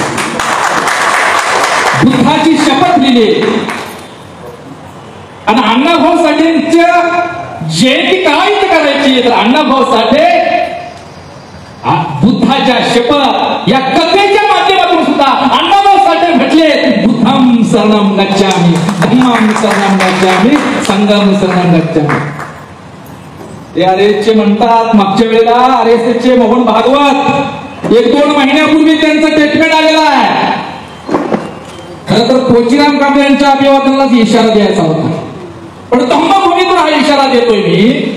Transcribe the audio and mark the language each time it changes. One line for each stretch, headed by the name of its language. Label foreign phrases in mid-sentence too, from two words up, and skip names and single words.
Marathi: बुद्धाची शपथ लिहिली आणि अण्णाभाऊ साठेंच्या जयंती काय करायची तर अण्णाभाऊ साठे बुद्धाच्या शपथ या कथेच्या माध्यमातून सुद्धा अण्णाभाऊ साठे म्हटले,
Pali: बुद्धं शरणं गच्छामि, धम्मं शरणं गच्छामि, संघं शरणं गच्छामि.
Marathi: ते आरएसचे म्हणतात, मागच्या वेळेला आरएसचे मोहन भागवत 1-2 महिन्यापूर्वी त्यांचं स्टेटमेंट आलेलं आहे. खरं तर कोचीराम कांबळे यांच्या अभिवादनालाच इशारा द्यायचा होता, पण धम्मभूमीतून हा इशारा देतोय मी.